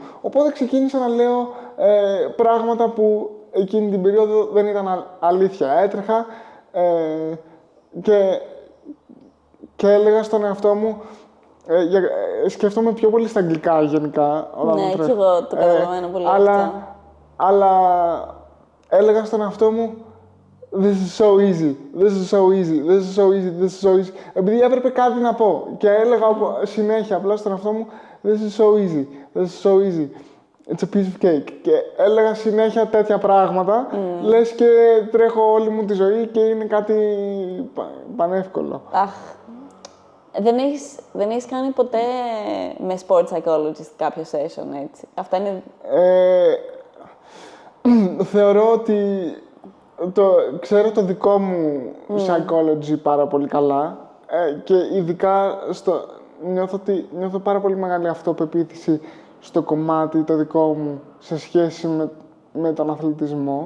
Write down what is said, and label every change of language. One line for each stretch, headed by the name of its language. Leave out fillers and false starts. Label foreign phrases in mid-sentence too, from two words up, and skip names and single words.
Greek: Οπότε ξεκίνησα να λέω πράγματα που εκείνη την περίοδο δεν ήταν αλήθεια. Έτρεχα και έλεγα στον εαυτό μου, σκέφτομαι πιο πολύ στα αγγλικά γενικά. Ναι, και εγώ το καταλαβαίνω πολύ αυτό. Αλλά έλεγα στον εαυτό μου,
English: this is so easy, this is so easy, this is so easy, this is so easy.
Greek: Επειδή έπρεπε κάτι να πω και έλεγα συνέχεια απλά στον εαυτό μου,
English: this is so easy, this is so easy. It's a piece of cake.
Greek: Και έλεγα συνέχεια τέτοια πράγματα, λες και τρέχω όλη μου τη ζωή και είναι κάτι πανεύκολο. Αχ. Δεν έχεις κάνει ποτέ με
English: sport psychologist
Greek: κάποιο session, έτσι? Αυτά είναι... Θεωρώ ότι ξέρω το δικό μου psychology πάρα πολύ καλά και ειδικά νιώθω πάρα πολύ μεγάλη αυτοπεποίθηση στο κομμάτι το δικό μου σε σχέση με τον αθλητισμό.